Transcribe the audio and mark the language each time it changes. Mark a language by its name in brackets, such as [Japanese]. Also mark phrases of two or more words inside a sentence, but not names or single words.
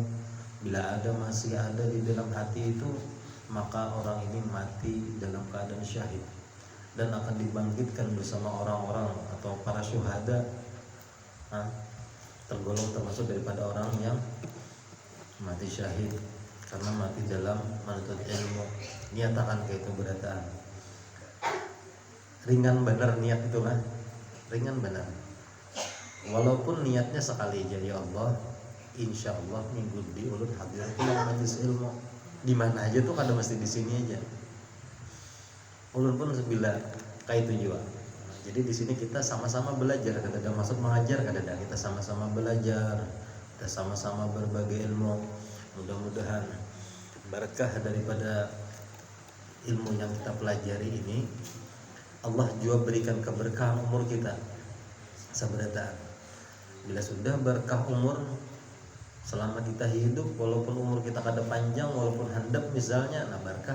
[Indonesian] Bila masih ada di dalam hati itu, maka orang ini mati dalam keadaan syahid dan akan dibangkitkan bersama orang-orang atau para syuhada, tergolong termasuk daripada orang yang mati syahid karena mati dalam menuntut ilmu. [Banjar] Nyatakan kayak itu berataan ringan benar niat itu kan, ringan benar. [Indonesian] Walaupun niatnya sekali aja, [Arabic] ya Allah, insya Allah [Indonesian] minggu di ulun hadir majlis ilmu di mana aja tuh, kada mesti di sini aja. [Banjar] Ulun pun bila kayak itu juga. [Indonesian] Jadi di sini kita sama-sama belajar, kada ada maksud mengajar, kada ada, kita sama-sama belajar, kita sama-sama berbagai ilmu. Mudah-mudahan berkah daripada ilmu yang kita pelajari ini, Allah juga berikan keberkahan umur kita. Sabrata, bila sudah berkah umur selama kita hidup, walaupun umur kita kada panjang, walaupun handap misalnya, nah berkah.